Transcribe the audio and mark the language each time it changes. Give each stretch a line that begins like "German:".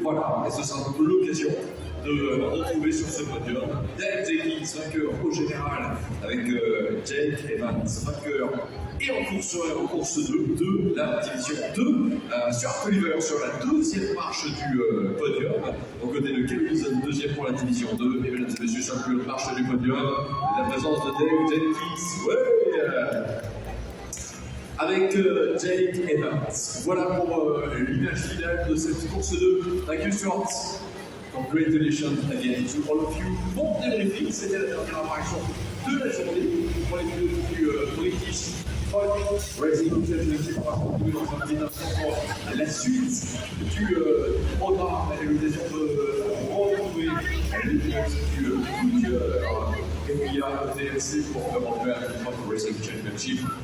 French: Voilà, et ce sera un peu l'occasion de retrouver sur ce podium Dan Jenkins, vainqueur au général avec Jake Evans, vainqueur et en course 2 de la division 2 sur Oliver sur la 2e marche du podium. Aux côtés de Callum Eason, 2e pour la division 2. Et mesdames et messieurs, sur la marche du podium, la présence de Dave Jenkins. Ouais, avec Jake Evans. Voilà pour l'image finale de cette course 2.
English: Thank you, Stuart. Congratulations again to all of you.
French: Bon débriefing, c'était la dernière apparition de la journée pour les pilotes du British Truck Racing Championship. On va continuer dans un petit instant pour la suite du programme et l'occasion de retrouver les pilotes du coup de cœur qu'il y a au TLC pour faire le Truck Racing Championship.